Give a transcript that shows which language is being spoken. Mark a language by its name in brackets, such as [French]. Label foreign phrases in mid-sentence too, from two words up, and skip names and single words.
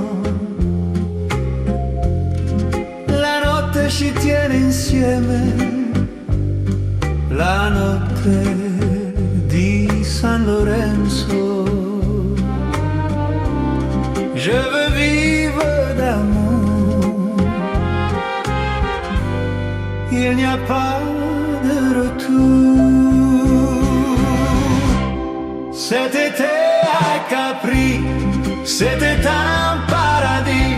[Italian] la notte ci tiene insieme, la notte di San Lorenzo. [French] Je veux vivre d'amour, il n'y a pas de retour. Cet été à Capri, c'était un paradis.